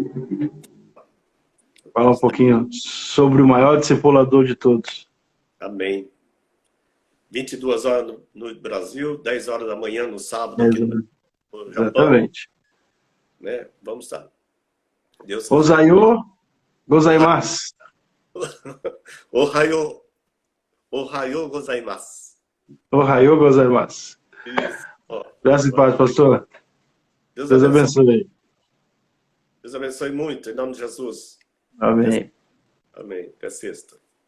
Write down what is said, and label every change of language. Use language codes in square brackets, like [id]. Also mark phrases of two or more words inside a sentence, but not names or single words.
[pt] Fala um pouquinho sobre o maior discipulador de todos. Amém. 22 horas no Brasil, 10 horas da manhã no sábado aqui no Japão. Exatamente. Né? Vamos lá. Deus [ja] Ozayo gozaimasu. Ohayo gozaimasu. Ohayo gozaimasu. [pt] Isso. Ó, Graças e paz, pastor. Deus Deus abençoe. abençoe. Deus abençoe muito, em nome de Jesus. Amém. Amém. Até sexta.